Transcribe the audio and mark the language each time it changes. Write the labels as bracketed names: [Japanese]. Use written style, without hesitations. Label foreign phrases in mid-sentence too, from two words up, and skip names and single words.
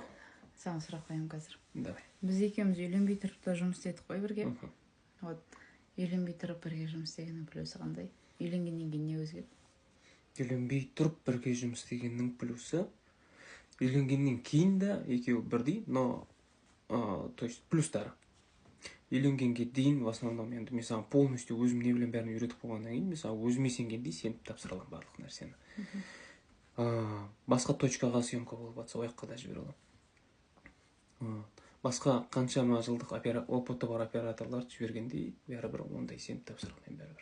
[Kazakh] Саған сұрақ қоямын қазір. давай. Біз екеуміз үйленбей тұрып та жұмыс істедік қой бірге. Вот үйленбей тұрып бірге жұмыс істегеннің плюсы қандай? Үйленгеннен кейін не өзгерді? Үйленбей тұрып бірге жұмыс істегеннің плюсы, үйленгеннен кейін де екеуі бірдей, [Russian] но то есть плюстары. [Kazakh] Үйленгенге дейін [Russian] в основном [Kazakh] енді мен саған полностью өзім не білем бәрін үйретіп қойғаннан кейін мен саған өзіме сенгендей сеніп тапсыра аламын барлық нәрсені. Басқа точкаға съемка болып жатса, ол жаққа да жібере аламын. Басқа қаншама жылдық опыты бар операторларды жібергендей бәрібір ондай сеніп тапсыра алмаймын бәрібір.